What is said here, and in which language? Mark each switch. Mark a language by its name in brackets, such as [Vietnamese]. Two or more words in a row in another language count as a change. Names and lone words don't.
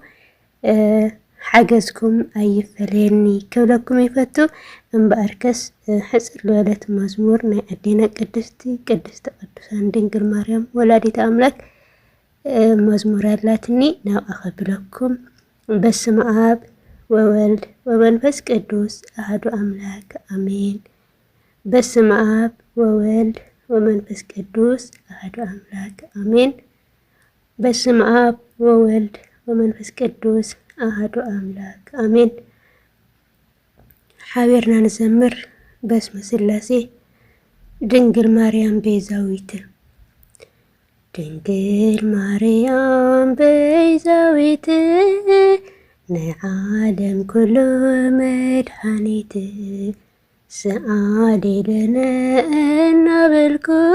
[Tigrinya] ሓገዝኩም ኣይፈለየኒ ክብለኩም ይፈቱ እምበኣርከስ ሕፅር ዝበለት መዝሙር ናይ ኣዴና ቅድስቲ ቅዱሳን ድንግል ማርያም ወላዲተ ኣምላክ መዝሙር ኣላትኒ ናብኣ ከብለኩም። [Geez] በስመ አብ ወወልድ ወመንፈስ ቅዱስ አሐዱ አምላክ አሜን። በስመ አብ ወወልድ ወመንፈስ ቅዱስ አሐዱ አምላክ አሜን። በስመ አብ ወወልድ ወመንፈስ ቅዱስ አሐዱ አምላክ አሜን። [Tigrinya] ሓቢርና ንዘምር [Geez] በስመ ስላሴ። [Tigrinya] ድንግል ማርያም ቤዛዊት ድንግል ማርያም ቤዛዊት ናይ ዓለም ኩሉ መድሓኒት ሰኣሊለነ እናበልኩ